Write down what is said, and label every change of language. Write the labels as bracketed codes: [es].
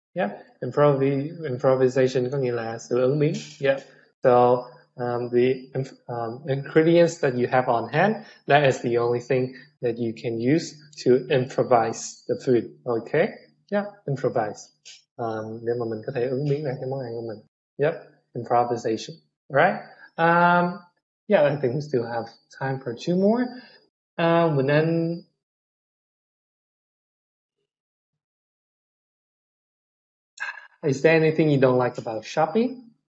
[vi] Yep, improvisation có nghĩa là sự ứng biến. Yep. [en] So the ingredients that you have on hand, that is the only thing that you can use to improvise the food. Okay? Yeah, improvise. [vi] Để mà mình có thể ứng biến ra cái món ăn của mình. [en] Yep, improvisation. Alright? Yeah, I think we still have time for two more. Quỳnh Anh, is there anything you don't like about shopping?